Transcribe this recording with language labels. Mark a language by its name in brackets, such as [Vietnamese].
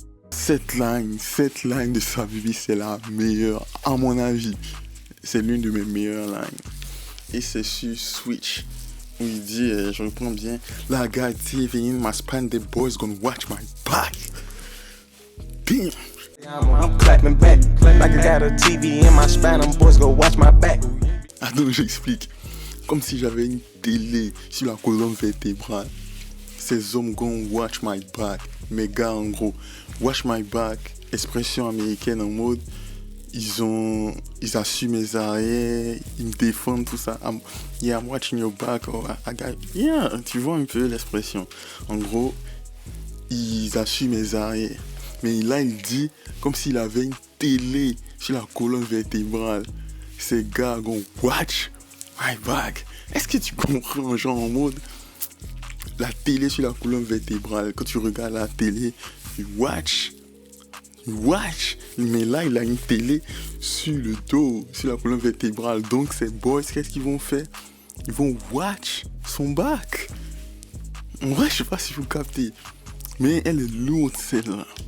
[French] Cette line de Sababy, c'est la meilleure, à mon avis. C'est l'une de mes meilleures lines. Et c'est sur Switch, où il dit, je reprends bien, la guy TV in my spine, the boys gonna watch my back. Damn. [English] I'm clapping back, like I got a TV in my spine, them boys gonna watch my back. [French] Ah donc j'explique. Comme si j'avais une télé sur la colonne vertébrale. Ces hommes gonna watch my back. Mes gars, en gros, watch my back, expression américaine en mode, ils assument mes arrières, ils me défendent, tout ça. [English] I'm watching your back, or I got, yeah, tu vois un peu l'expression. [French] En gros, ils assument mes arrières. Mais là, il dit comme s'il avait une télé sur la colonne vertébrale. Ces gars gonna watch my back. Est-ce que tu comprends, genre en mode, la télé sur la colonne vertébrale, quand tu regardes la télé, tu watch, mais là il a une télé sur le dos, sur la colonne vertébrale, donc ces boys, qu'est-ce qu'ils vont faire? Ils vont watch son back. En vrai, je sais pas si vous captez, mais elle est lourde celle-là.